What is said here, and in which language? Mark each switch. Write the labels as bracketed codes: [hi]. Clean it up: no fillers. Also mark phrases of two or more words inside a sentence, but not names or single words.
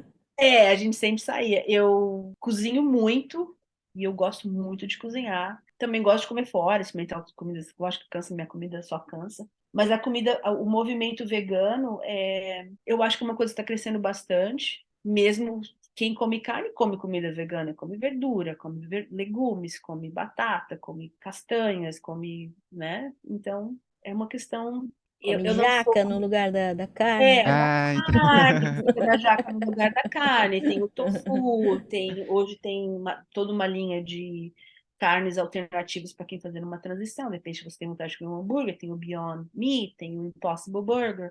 [pt] a gente sempre saía. Eu cozinho muito e eu gosto muito de cozinhar. Também gosto de comer fora, experimentar outras comidas. Lógico que cansa, minha comida só cansa. Mas a comida, o movimento vegano, eu acho que é uma coisa que está crescendo bastante. Mesmo quem come carne, come comida vegana, come verdura, come legumes, come batata, come castanhas, come, né? Então, é uma questão. Eu, Come eu não sou jaca no lugar da carne. é, uma Ah, então. carne, você põe a jaca no lugar da carne, tem o tofu, hoje tem toda uma linha de carnes alternativas para quem fazer uma transição. De repente você tem vontade de comer um hambúrguer, tem o Beyond Meat, tem o Impossible Burger.